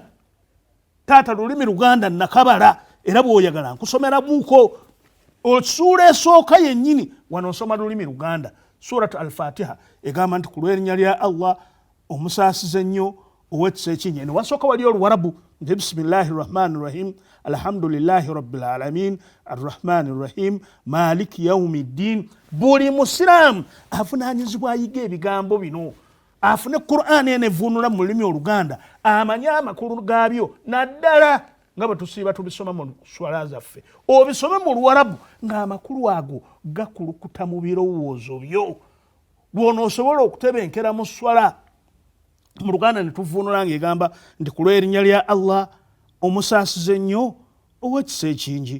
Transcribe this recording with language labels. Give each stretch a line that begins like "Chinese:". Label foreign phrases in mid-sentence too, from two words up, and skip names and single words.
Ganda: Taata lulimi Luganda nakabala era bw'oyagala nkusomera buuko osuula esooka yennyini wano nsoma lulimi Luganda. Surat al-Fatiha egamba nti ku lw'erinnya lya Allah omusaasize ennyo ow'ekisa ekinnya. Ne wasooka wali Oluwarabu nti
Arabic: بسم الله الرحمن الرحيم الحمد لله رب العالمين الرحمن الرحيم مالك يوم الدين.
Ganda: Buli musiraamu avunaanyizibwa ayiga ebigambo bino afune Quran ene vunula mu lulimi Oluganda amanye amakulu gaabyo naddala nga bwe tusiiba tubisoma mu swala zaffe obisome mu Luwarabu ng'amakulu ago gakulukuta mu birowoozo byo bw'onoosobola okutebenkera mu swala mu Luganda ne tuvuunula ng'egamba nti ku lw'erinnya lya Allah omusaasize ennyo ow'ekisa ekingi.